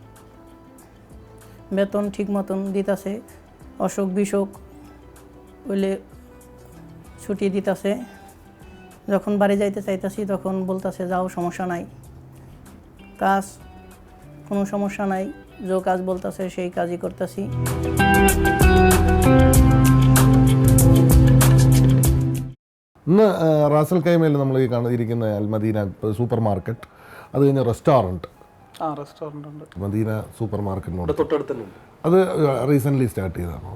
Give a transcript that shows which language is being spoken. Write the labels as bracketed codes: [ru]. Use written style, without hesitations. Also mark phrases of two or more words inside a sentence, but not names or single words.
[bn] বেতন ঠিক মতন দিতেছে, অসুখ বিসুখ হইলে ছুটি দিতেছে। যখন বাড়ি যাইতে চাইতেছি তখন বলতেছে যাও, সমস্যা নাই, কাজ কোনো সমস্যা নাই, যে কাজ বলতেছে সেই কাজই করতেছি। [ml] ഇന്ന് റാസൽ കൈമയിൽ നമ്മൾ ഈ ഇരിക്കുന്ന അൽ മദീന സൂപ്പർ മാർക്കറ്റ്, അത് കഴിഞ്ഞ് റെസ്റ്റോറൻറ്റ്, ആ റെസ്റ്റോറൻ്റ് ഉണ്ട്. മദീന സൂപ്പർ മാർക്കറ്റിനോട് തൊട്ടടുത്ത് തന്നെ ഉണ്ട്. അത് [en] recently start [ml] ചെയ്തതാണോ?